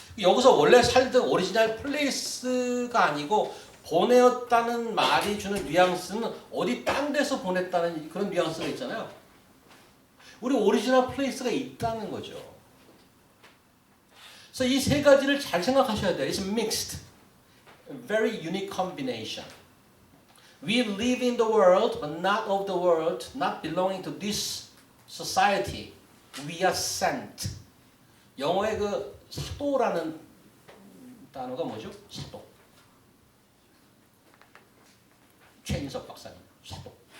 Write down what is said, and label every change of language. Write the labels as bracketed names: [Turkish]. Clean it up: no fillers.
[Korean] 여기서 원래 살던 오리지널 플레이스가 아니고 보내었다는 말이 주는 뉘앙스는 어디 딴 데서 보냈다는 그런 뉘앙스가 있잖아요. 우리 오리지널 플레이스가 있다는 거죠. 그래서 이 세 가지를 잘 생각하셔야 돼요. [English] It's mixed. Very unique combination. We live in the world, but not of the world, not belonging to this society. We are sent. [Korean] 영어의 그 사도라는 단어가 뭐죠? 사도. 최인석 박사님, 사도.